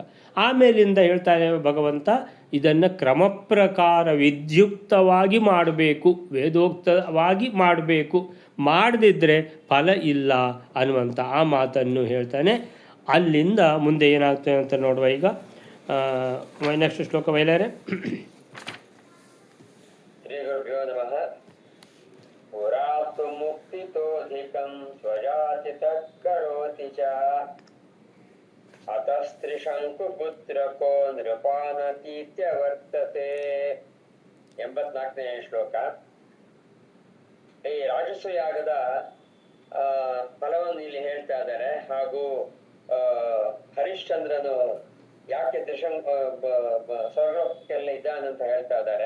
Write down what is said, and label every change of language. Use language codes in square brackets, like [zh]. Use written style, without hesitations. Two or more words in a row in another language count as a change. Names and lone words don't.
[kn] ಆಮೇಲಿಂದ ಹೇಳ್ತಾನೆ ಭಗವಂತ, ಇದನ್ನು ಕ್ರಮ ಪ್ರಕಾರ ವಿದ್ಯುಕ್ತವಾಗಿ ಮಾಡಬೇಕು, ವೇದೋಕ್ತವಾಗಿ ಮಾಡಬೇಕು, ಮಾಡದಿದ್ದರೆ ಫಲ ಇಲ್ಲ ಅನ್ನುವಂಥ ಆ ಮಾತನ್ನು ಹೇಳ್ತಾನೆ. ಅಲ್ಲಿಂದ ಮುಂದೆ ಏನಾಗ್ತದೆ ಅಂತ ನೋಡುವ. ಈಗ ನೆಕ್ಸ್ಟ್ ಶ್ಲೋಕ ಬಯಲಾರೆ. [sa] ಶ್ರೀ ಗುರುಭ್ಯೋ ನಮಃ. ಪುರಾತು ಮುಕ್ತಿತೋಧಿಕಂ ಸ್ವಜಾತಿತ ಕರೋತಿ ಚ ಅತಸ್ತ್ರಿಶಂಕುಪುತ್ರಕೋ ನೃಪಾನತೀತ್ಯ ವರ್ತತೆ. [kn] 84ನೇ ಶ್ಲೋಕ. ಈ ರಾಜಸೂಯಾಗದ ಫಲವನ್ನು ಇಲ್ಲಿ ಹೇಳ್ತಾ ಇದ್ದಾರೆ. ಹಾಗೂ ಹರಿಶ್ಚಂದ್ರನು ಯಾಕೆ ಸ್ವರ್ಗಕ್ಕೆಲ್ಲ ಇದ್ದಾನಂತ ಹೇಳ್ತಾ ಇದ್ದಾರೆ.